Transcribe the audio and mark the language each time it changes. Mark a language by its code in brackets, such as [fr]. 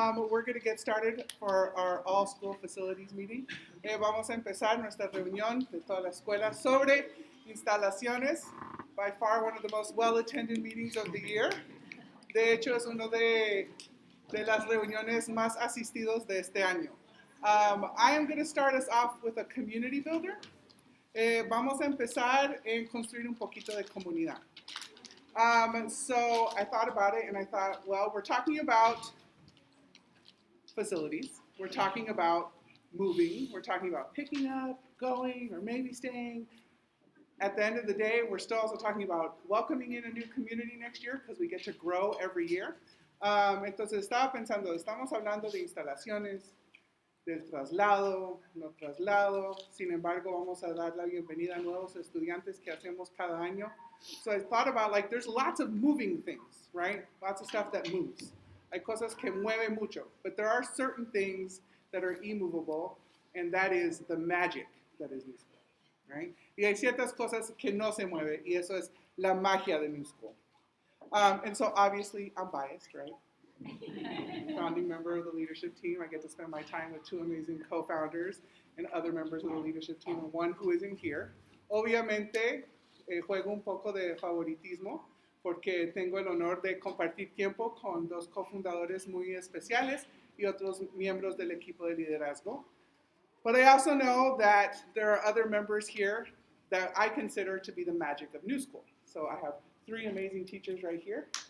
[en] We're going to get started for our all school facilities meeting. [es] Vamos a empezar nuestra reunión de toda la escuela sobre instalaciones. [en] By far one of the most well-attended meetings of the year. [es] De hecho, es uno de las reuniones más asistidos de este año. [en] I am going to start us off with a community builder. [es] Vamos a empezar en construir un poquito de comunidad. [en] So I thought about it and I thought, well, we're talking about facilities. We're talking about moving. We're talking about picking up, going, or maybe staying. At the end of the day, we're still also talking about welcoming in a new community next year because we get to grow every year. [es] Entonces estaba pensando, estamos hablando de instalaciones, del traslado, no traslado. Sin embargo, vamos a dar la bienvenida a nuevos estudiantes que hacemos cada año. [en] So I thought about, like, there's lots of moving things, right? Lots of stuff that moves. [es] Hay cosas que mueven mucho. [en] But there are certain things that are immovable, and that is the magic that is New School, right? [es] Y hay ciertas cosas que no se mueven, y eso es la magia de New School. [en] And so obviously I'm biased, right? Founding member of the leadership team. I get to spend my time with two amazing co-founders and other members of the leadership team, and one who isn't here. [es] Obviamente, juego un poco de favoritismo porque tengo el honor de compartir tiempo con dos cofundadores muy especiales y otros miembros del equipo de liderazgo. [en] But I also know that there are other members here that I consider to be the magic of New School. So I have three amazing teachers right here.